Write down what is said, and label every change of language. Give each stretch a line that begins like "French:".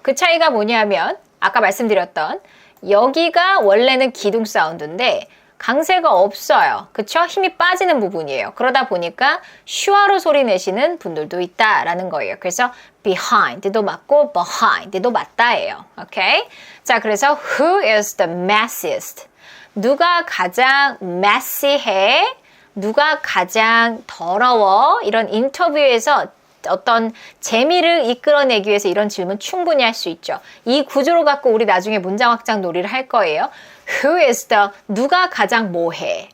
Korean: 그 차이가 뭐냐면 아까 말씀드렸던 여기가 원래는 기둥 사운드인데 강세가 없어요. 그쵸? 힘이 빠지는 부분이에요. 그러다 보니까 슈아로 소리 내시는 분들도 있다라는 거예요. 그래서 behind도 맞고 behind도 맞다예요. 오케이? 자, 그래서
English: who is the messiest?
Korean: 누가 가장 messy해? 누가 가장 더러워? 이런 인터뷰에서 어떤 재미를 이끌어내기 위해서 이런 질문 충분히 할 수 있죠. 이 구조로 갖고 우리 나중에 문장 확장 놀이를 할 거예요.
English: Who is the,
Korean: 누가 가장 뭐해?